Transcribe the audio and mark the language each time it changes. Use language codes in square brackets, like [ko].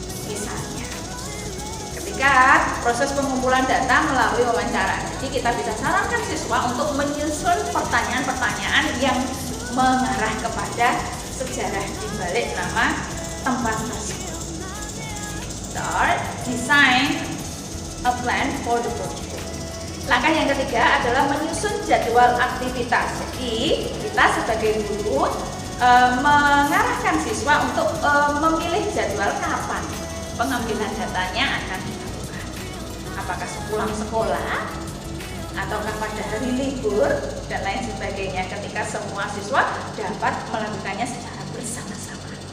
[id] Misalnya ketika proses pengumpulan data melalui wawancara, jadi kita bisa sarankan siswa untuk menyusun pertanyaan-pertanyaan yang mengarah kepada sejarah di balik nama tempat tersebut. [en] Start, design a plan for the project. [id] Langkah yang ketiga adalah menyusun jadwal aktivitas. Jadi kita sebagai guru mengarahkan siswa untuk memilih jadwal kapan pengambilan datanya akan dilakukan. Apakah sepulang sekolah ataukah pada hari libur dan lain sebagainya, ketika semua siswa dapat melakukannya secara bersama-sama.